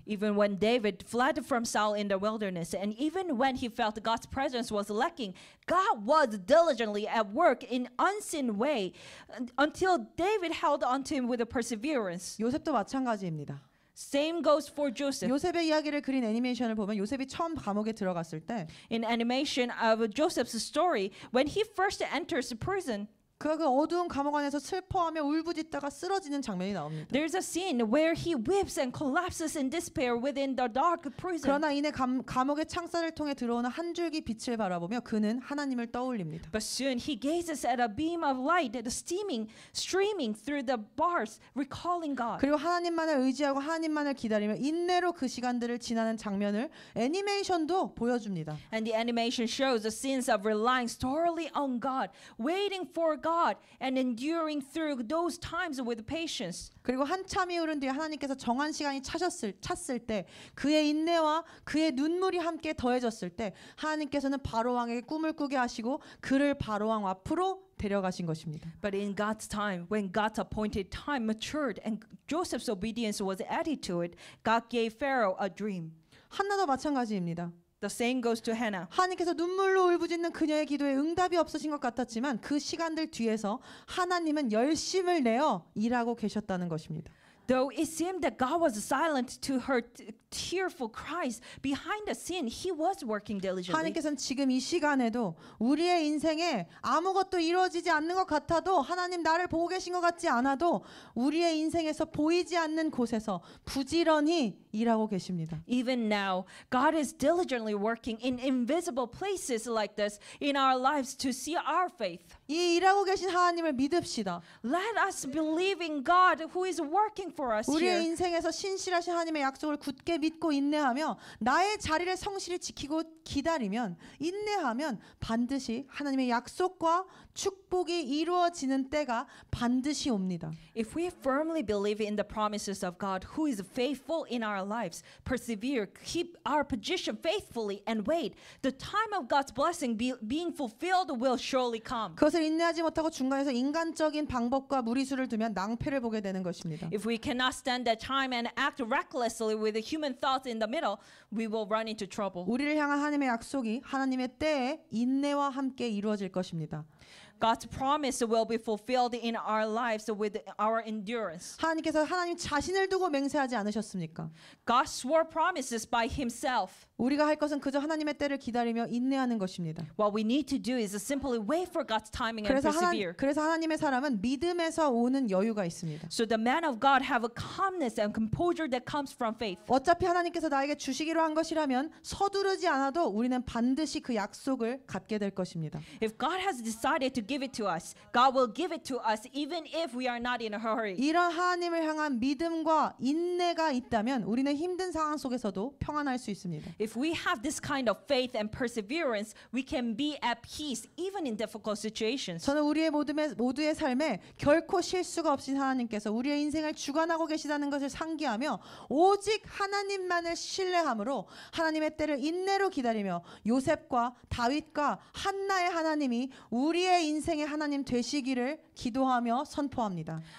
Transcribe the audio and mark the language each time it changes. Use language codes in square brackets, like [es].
[en] Even when David fled from Saul in the wilderness and even when he felt God's presence was lacking, God was diligently at work in unseen way until David held on to him with a perseverance. [ko] 요셉도 마찬가지입니다. [en] Same goes for Joseph. [ko] 요셉의 이야기를 그린 애니메이션을 보면 요셉이 처음 감옥에 들어갔을 때 [en] In animation of Joseph's story, when he first enters prison, [ko] 그가 그 어두운 감옥 안에서 슬퍼하며 울부짖다가 쓰러지는 장면이 나옵니다. [en] there's a scene where he weeps and collapses in despair within the dark prison. [ko] 그러나 이내 감옥의 창살을 통해 들어오는 한 줄기 빛을 바라보며 그는 하나님을 떠올립니다. [en] But soon he gazes at a beam of light streaming through the bars, recalling God. [ko] 그리고 하나님만을 의지하고 하나님만을 기다리며 인내로 그 시간들을 지나는 장면을 애니메이션도 보여줍니다. [en] And the animation shows the scenes of relying solely on God, waiting for God, and enduring through those times with patience. [ko] 그리고 한참이 흐른 뒤에 하나님께서 정한 시간이 찼을 때 그의 인내와 그의 눈물이 함께 더해졌을 때 하나님께서는 바로 왕에게 꿈을 꾸게 하시고 그를 바로 왕 앞으로 데려가신 것입니다. [en] But in God's time, when God's appointed time matured and Joseph's obedience was added to it, God gave Pharaoh a dream. [ko] 한나도 마찬가지입니다. [en] The same goes to Hannah. [ko] 하나님께서 눈물로 울부짖는 그녀의 기도에 응답이 없으신 것 같았지만 그 시간들 뒤에서 하나님은 열심을 내어 일하고 계셨다는 것입니다. [en] Though it seemed that God was silent to her tearful cries, behind the scene, He was working diligently. [ko] 하나님께서는 지금 이 시간에도 우리의 인생에 아무것도 이루어지지 않는 것 같아도 하나님 나를 보고 계신 것 같지 않아도 우리의 인생에서 보이지 않는 곳에서 부지런히 일하고 계십니다. [en] Even now, God is diligently working in invisible places like this in our lives to see our faith. [ko] 이 일하고 계신 하나님을 믿읍시다. [en] Let us believe in God who is working for us [ko] 우리의 [en] here. [ko] 인생에서 신실하신 하나님의 약속을 굳게 믿고 인내하며 나의 자리를 성실히 지키고 기다리면 인내하면 반드시 하나님의 약속과 축복이 이루어지는 때가 반드시 옵니다. [en] If we firmly believe in the promises of God who is faithful in our lives, persevere, keep our position faithfully and wait, the time of God's blessing being fulfilled will surely come. [ko] 그것을 인내하지 못하고 중간에서 인간적인 방법과 무리수를 두면 낭패를 보게 되는 것입니다. [en] If we cannot stand that time and act recklessly with the human thoughts in the middle, we will run into trouble. [ko] 우리를 향한 하나님의 약속이 하나님의 때에 인내와 함께 이루어질 것입니다. [en] God's promise will be fulfilled in our lives with our endurance. [ko] 하나님께서 하나님 자신을 두고 맹세하지 않으셨습니까? [en] God swore promises by Himself. [ko] 우리가 할 것은 그저 하나님의 때를 기다리며 인내하는 것입니다. [en] What we need to do is simply wait for God's timing and persevere. [ko] 그래서 하나님의 사람은 믿음에서 오는 여유가 있습니다. [en] So the man of God have a calmness and composure that comes from faith. [ko] 어차피 하나님께서 나에게 주시기로 한 것이라면 서두르지 않아도 우리는 반드시 그 약속을 갖게 될 것입니다. [en] If God has decided to give it to us, God will give it to us even if we are not in a hurry. [ko] 이런 하나님을 향한 믿음과 인내가 있다면 우리는 힘든 상황 속에서도 평안할 수 있습니다. [en] If we have this kind of faith and perseverance, we can be at peace even in difficult situations. [ko] 저는 우리의 모두의 삶에 결코 실수가 없인 하나님께서 우리의 인생을 주관하고 계시다는 것을 상기하며 오직 하나님만을 신뢰함으로 하나님의 때를 인내로 기다리며 요셉과 다윗과 한나의 하나님이 우리의 인생의 하나님 되시기를 기도하며 선포합니다.